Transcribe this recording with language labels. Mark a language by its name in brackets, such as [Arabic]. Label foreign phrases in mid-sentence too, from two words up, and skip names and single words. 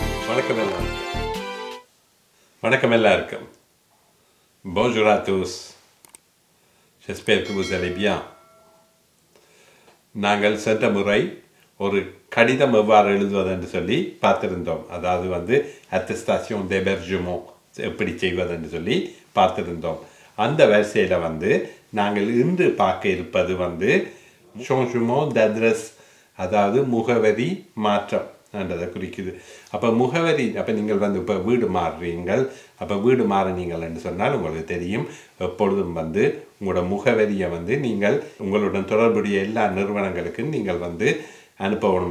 [Tamil] வணக்கம் எல்லாருக்கும். [French] Bonjour à tous. J'espère que vous allez bien. [Tamil] நாங்கள் சென்ற முறை ஒரு கடிதம் எவ்வாறு எழுதுவது என்று சொல்லி பார்த்திருந்தோம். அதாவது [French] attestation d'hébergement [Tamil] எப்படி செய்வது என்று சொல்லி பார்த்திருந்தோம். அந்த வரிசையில் நாங்கள் இன்று பார்க்க இருப்பது [French] changement d'adresse, [Tamil] அதாவது முகவரி மாற்றம் என்றதை குறிக்குது. அப்போ முகவரி, அப்போ நீங்கள் இப்போ வீடு மாறுறீங்கள். அப்போ வீடு மாறினீங்கள் என்று சொன்னால் உங்களுக்கு தெரியும், எப்பொழுதும் உங்களோட முகவரியை நீங்கள் உங்களுடன் தொடர்புடைய எல்லா நிறுவனங்களுக்கும் நீங்கள் அனுப்பணும்.